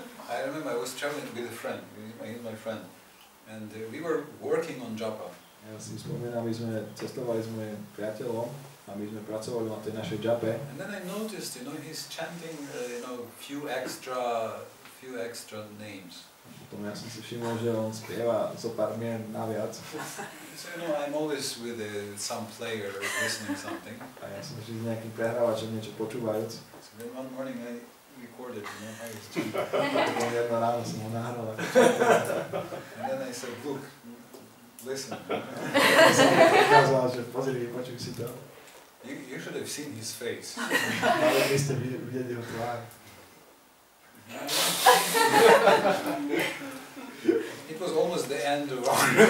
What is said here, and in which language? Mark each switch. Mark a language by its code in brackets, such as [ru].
[en] I remember I was traveling with a friend, my friend, and we were working on japa. [sk] Ja si spomínam, my sme cestovali s mojím priateľom a my sme pracovali na tej našej jape. [en] And then I noticed, he's chanting, few extra names. [sk] Potom ja som si všimol, že on spieva zo pár mien naviac. [en] So, I'm always with some player listening something. [sk] A ja som vždy s nejakým prehrávačom niečo počúvajúc. [en] So then one morning I recorded, how he's chanting. [sk] Potom jedno ráno som ho nahral. [en] And then I said, look, listen. [sk] Som mu ukázal, že pozri, počuj si to. [en] You should have seen his face. [sk] Ale vy ste videli jeho tvár. [en] It was almost the end of our...